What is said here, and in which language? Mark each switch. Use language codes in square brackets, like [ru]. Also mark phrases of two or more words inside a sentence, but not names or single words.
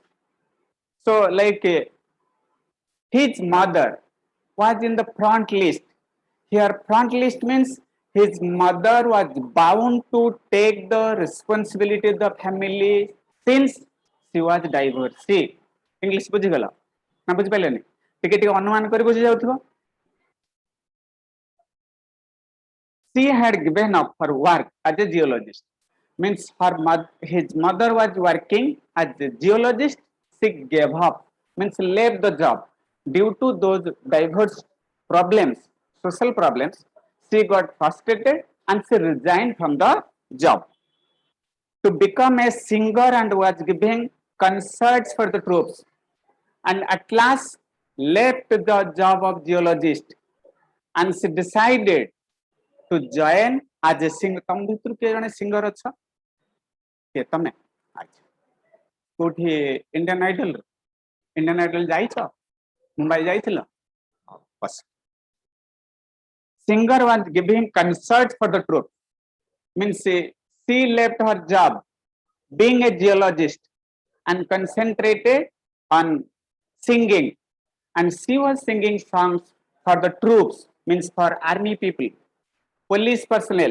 [en] So his mother was in the front list. Here front list means his mother was bound to take the responsibility of the family since she was divorced. [or] See, English ବୁଝି ଗଲା ନା ବୁଝି ପାରିଲେ ନାହିଁ ଟିକେ ଟିକେ ଅନୁମାନ କରି ବୁଝି ଯାଉଥିବ. [en] She had given up her work as a geologist, means his mother was working as a geologist. She gave up, means left the job due to those diverse problems, social problems. She got frustrated and she resigned from the job to become a singer and was giving concerts for the troops, and at last left the job of geologist and she decided to join as a singer. [or] ତମ ଭିତରେ କେ ଜଣେ ସିଙ୍ଗର ଅଛ କେ ତମେ ଅଛ କେଉଁଠି ଇଣ୍ଡିଆନ ଆଇଡଲ ଯାଇଛ ମୁମ୍ବାଇ ଯାଇଥିଲ ବସ. [en] Singer was giving concerts for the troops, means she left her job being a geologist and concentrated on singing, and she was singing songs for the troops, means for army people, police personnel.